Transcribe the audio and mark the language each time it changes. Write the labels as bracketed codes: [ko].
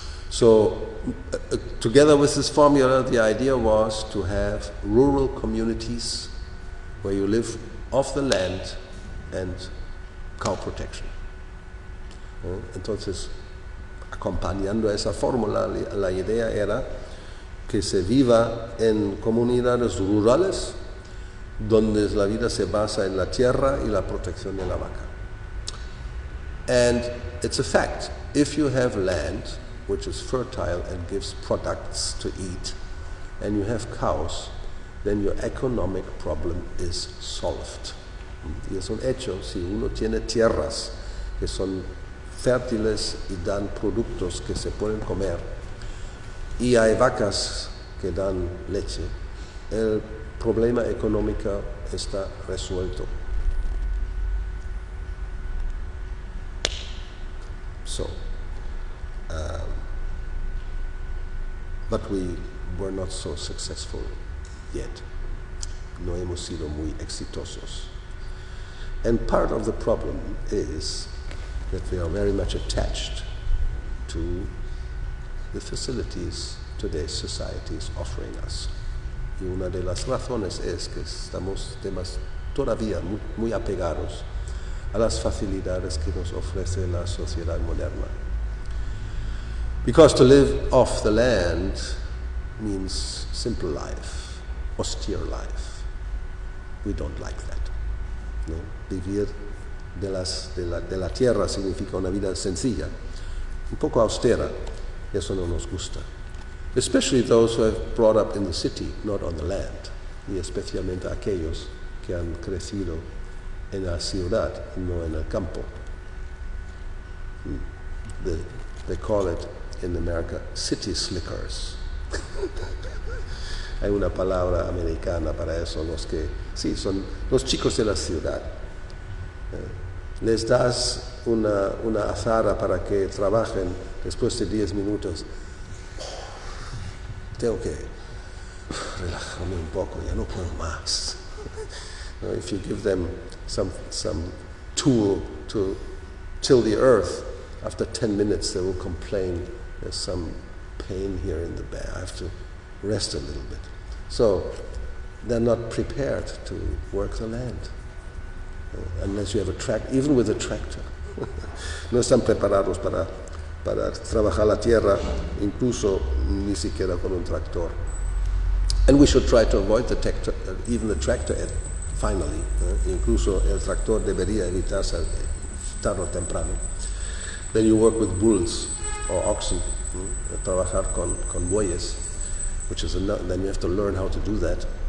[en] So, together with this formula, the idea was to have rural communities where you live off the land and cow protection. [es] Entonces, acompañando esa fórmula, la idea era que se viva en comunidades rurales donde la vida se basa en la tierra y la protección de la vaca. [en] And it's a fact, if you have land which is fertile and gives products to eat, and you have cows, then your economic problem is solved. [es] Y es un hecho, si uno tiene tierras que son fértiles y dan productos que se pueden comer, y hay vacas que dan leche, el problema económico está resuelto. [en] So, but we were not so successful yet. [es] No hemos sido muy exitosos. [en] And part of the problem is that we are very much attached to the facilities today's society is offering us. [es] Y una de las razones es que estamos todavía muy apegados a las facilidades que nos ofrece la sociedad moderna. [en] Because to live off the land means simple life, austere life. We don't like that. No? [es] Vivir de la tierra significa una vida sencilla, un poco austera, y eso no nos gusta. [en] Especially those who have brought up in the city, not on the land, [es] y especialmente aquellos que han crecido en la ciudad y no en el campo. [en] They call it in America city slickers. [es] Hay una palabra americana para eso, los que, sí, son los chicos de la ciudad. Les das una azara para que trabajen después de 10 minutos. Tengo que relajarme un poco, ya no puedo más. [en] If you give them some tool to till the earth, after 10 minutes they will complain, there's some pain here in the back, I have to rest a little bit. So they're not prepared to work the land, unless you have a tractor, even with a tractor. [es] No están preparados para trabajar la tierra, incluso ni siquiera con un tractor. [en] And we should try to avoid the tractor, even the tractor finally. [es] Incluso el tractor debería evitarse tarde o temprano. [en] Then you work with bulls or oxen, [es] trabajar con bueyes, [en] which is then you have to learn how to do that.